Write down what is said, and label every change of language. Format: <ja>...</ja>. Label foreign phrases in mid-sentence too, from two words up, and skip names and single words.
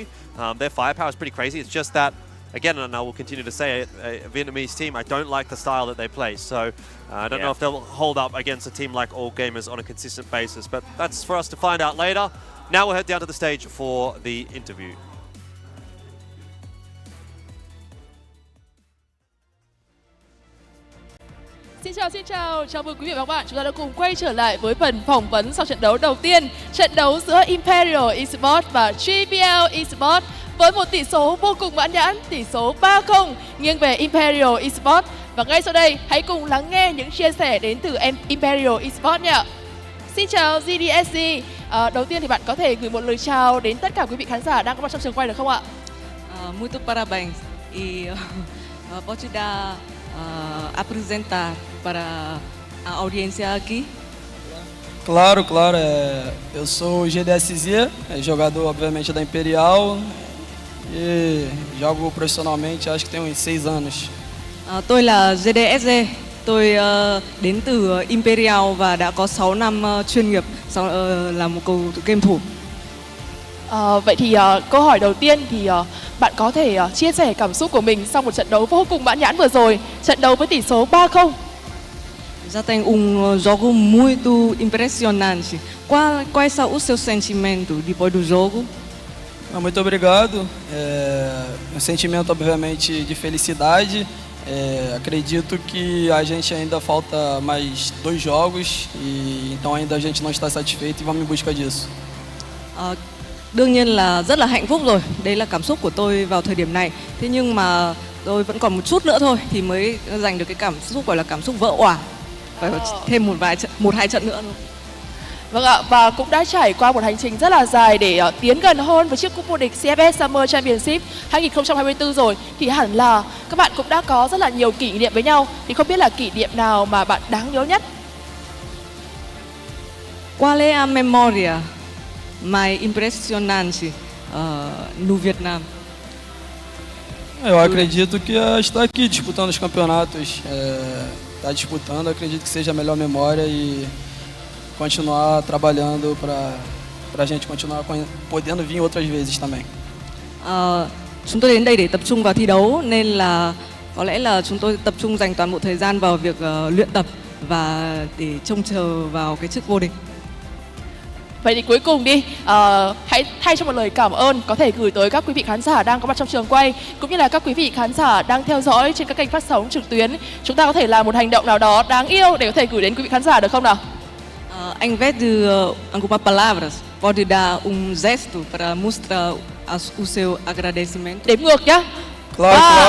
<en>Their firepower is pretty crazy. It's just that, again, and I will continue to say it, a Vietnamese team, I don't like the style that they play. So I don't know if they'll hold up against a team like All Gamers on a consistent basis. But that's for us to find out later. Now we'll head down to the stage for the interview.</en> <vi>Xin chào, chào mừng quý vị và các bạn. Chúng ta đã cùng quay trở lại với phần phỏng vấn sau trận đấu đầu tiên. Trận đấu giữa Imperial Esports và GBL Esports với một tỷ số vô cùng mãn nhãn, tỷ số 3-0 nghiêng về Imperial Esports. Và ngay sau đây, hãy cùng lắng nghe những chia sẻ đến từ Imperial Esports nhé. Xin chào GDSC. Đầu tiên thì bạn có thể gửi một lời chào đến tất cả quý vị khán giả đang có mặt trong trường quay được không ạ?</vi> <pt>Muito parabéns e pode dar apresentar para a audiência aqui. Claro, claro. Eu sou o GDSZ, jogador obviamente da Imperial e jogo profissionalmente acho que tem uns 6 anos.</pt> <vi>Tôi là GDSZ, tôi đến từ Imperial và đã có 6 năm chuyên nghiệp là một cầu thủ game thủ. Vậy thì câu hỏi đầu tiên thì bạn có thể chia sẻ cảm xúc của mình sau một trận đấu vô cùng mãn nhãn vừa rồi, trận đấu với tỷ số 3-0.</vi> <pt>Já tem jogo muito impressionante. Quais são os seus sentimentos depois do jogo? Muito obrigado. Um sentimento obviamente de felicidade. Acredito que a gente ainda falta mais 2 jogos e então ainda a gente não está satisfeito e vamos em busca disso.</pt> <vi>Đương nhiên là rất là hạnh phúc rồi. Đấy là cảm xúc của tôi vào thời điểm này. Thế nhưng mà tôi vẫn còn một chút nữa thôi thì mới giành được cái cảm xúc gọi là cảm xúc vỡ òa. Phải thêm một hai trận nữa thôi. Vâng ạ, và cũng đã trải qua một hành trình rất là dài để tiến gần hơn với chiếc cúp vô địch CFS Summer Championship 2024 rồi. Thì hẳn là các bạn cũng đã có rất là nhiều kỷ niệm với nhau. Thì không biết là kỷ niệm nào mà bạn đáng nhớ nhất?</vi> <pt>Qual é a memória mais impressionante no Vietnam? Eu acredito que estar aqui disputando os campeonatos, estar disputando, acredito que seja a melhor memória e continuar trabalhando para a gente continuar podendo vir outras vezes também.</pt> <vi>Chúng tôi đến đây để tập trung vào thi đấu nên là có lẽ là chúng tôi tập trung dành toàn bộ thời gian vào việc luyện tập và để trông chờ vào cái chức vô địch. Vậy thì cuối cùng đi, hãy thay cho một lời cảm ơn có thể gửi tới các quý vị khán giả đang có mặt trong trường quay, cũng như là các quý vị khán giả đang theo dõi trên các kênh phát sóng trực tuyến. Chúng ta có thể làm một hành động nào đó đáng yêu để có thể gửi đến quý vị khán giả được không nào?</vi> <pt>Ao invés de ocupar palavras, pode dar gesto para mostrar o seu agradecimento.</pt> <vi>Đếm ngược nhé. 3,</vi>